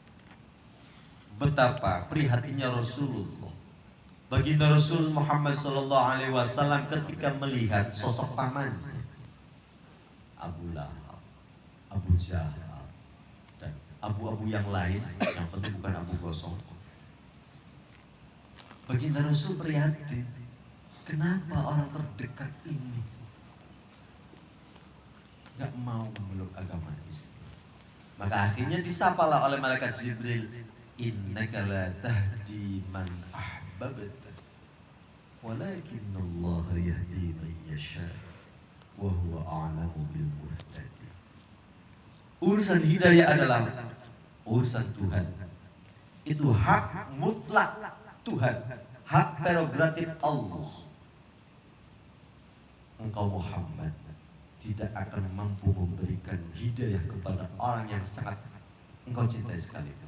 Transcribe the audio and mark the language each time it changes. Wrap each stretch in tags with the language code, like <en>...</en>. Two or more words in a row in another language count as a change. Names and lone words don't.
<id>Betapa prihatinnya Rasulullah, baginda Rasul Muhammad SAW ketika melihat sosok pamannya Abu Lahab, Abu Jahal, dan abu-abu yang lain, yang penting bukan abu gosong. Baginda Rasul prihatin, kenapa orang terdekat ini gak mau memeluk agama Islam? Maka akhirnya disapalah oleh malaikat Jibril,</id> <ar>إنك لا تهدي من أحببت ولكن الله يهدي من يشاء وهو أعلم بالمهتدين.</ar> <id>Urusan hidayah adalah urusan Tuhan. Itu hak mutlak Tuhan, hak prerogatif Allah. Engkau Muhammad tidak akan mampu memberikan hidayah kepada orang yang sangat engkau cintai sekali.</id>